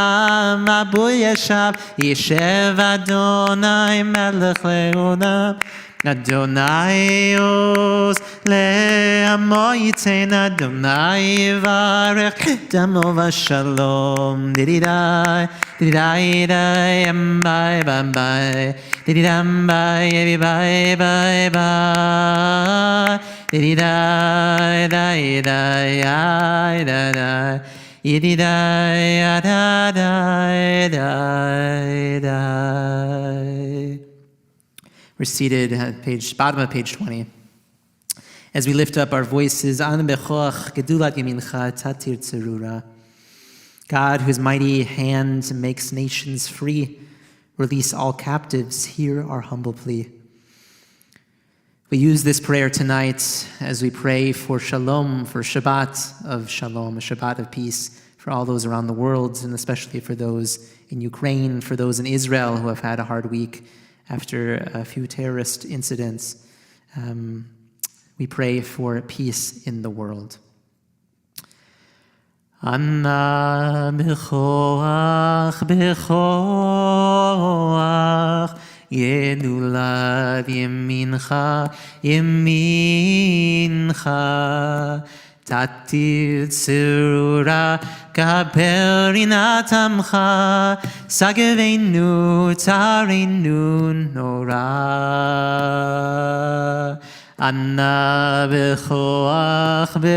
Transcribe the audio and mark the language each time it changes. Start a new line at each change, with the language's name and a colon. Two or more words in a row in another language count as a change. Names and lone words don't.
Hebrew: למבול ישב, ישב אדוני מלך לעולם, אדוני עז לעמו יתן אדוני יברך עמו בשלום dididai dididai dai bye bye bye dididam bye bye bye bye dididai dai dai dai dai dididai dai dai dai.
English: We're seated at bottom of page 20. As we lift up our voices,
Hebrew: אנא בכח גדלת ימינך תתיר צרורה.
English: God, whose mighty hand makes nations free, release all captives, hear our humble plea. We use this prayer tonight as we pray for shalom, for Shabbat of shalom, a Shabbat of peace for all those around the world, and especially for those in Ukraine, for those in Israel who have had a hard week after a few terrorist incidents. We pray for peace in the world.
Hebrew: אנא בכח בכח גדלת ימינך ימינך תתיר צרורה קבל רנת עמך שגבנו טהרנו נורא אנא בכח